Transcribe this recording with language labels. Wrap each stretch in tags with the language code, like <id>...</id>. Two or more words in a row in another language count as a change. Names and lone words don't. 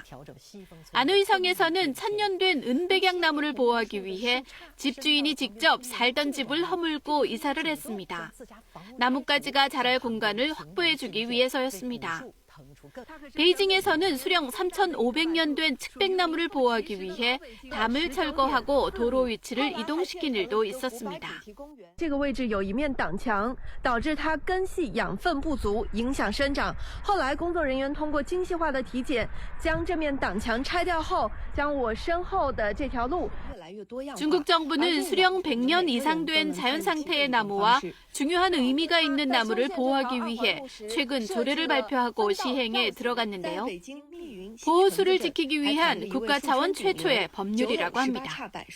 <ko>안의성에서는 1000년 된 은백양 나무를 보호하기 위해 집주인이 직접 살던 집을 허물고 이사를 했습니다. 나뭇가지가 자랄 공간을 확보해주기 위해서였습니다. 베이징에서는 수령 3,500년 된 측백나무를 보호하기 위해 담을 철거하고 도로 위치를 이동시킨 일도 있었습니다.</ko> <zh>这个位置有一面挡墙，导致它根系养分不足，影响生长。后来工作人员通过精细化的体检，将这面挡墙拆掉后，将我身后的这条路。</zh> <ko>중국 정부는 수령 100년 이상 된 자연 상태의 나무와 중요한 의미가 있는 나무를 보호하기 위해 최근 조례를 발표하고 시행에 들어갔는데요. 보호수를 지키기 위한 국가 차원 최초의 법률이라고 합니다.</ko>